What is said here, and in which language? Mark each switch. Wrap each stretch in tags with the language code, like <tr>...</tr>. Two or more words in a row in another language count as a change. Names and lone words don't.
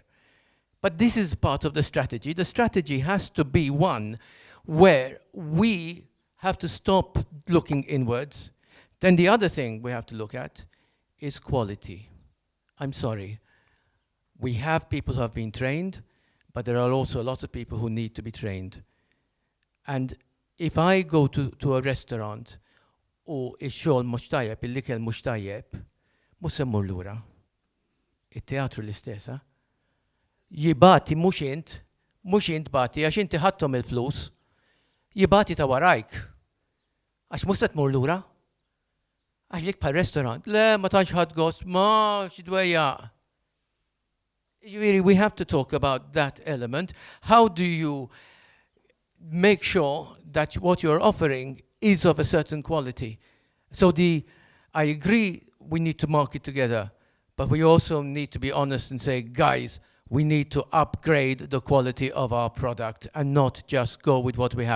<en>But this is part of the strategy. The strategy has to be one where we have to stop looking inwards. Then the other thing we have to look at is quality. I'm sorry. We have people who have been trained, but there are also lots of people who need to be trained. And if I go to a restaurant</en> <mt>u ix-xogħol mhux tajjeb, il-ikel mhux tajjeb, mhux se mmur lura. It-teatru l-istess, jibati mhux int bati għax inti ħadthom il-flus, jibati ta' warajk. Għax mhux se tmur lura. Għax lik bħal restaurant, le ma tantx ħadd gost, ma x'dwejja.</mt> <en>We have to talk about that element. How do you make sure that what you're offering is of a certain quality? So I agree we need to market together, but we also need to be honest and say, guys, we need to upgrade the quality of our product and not just go with what we have.</en>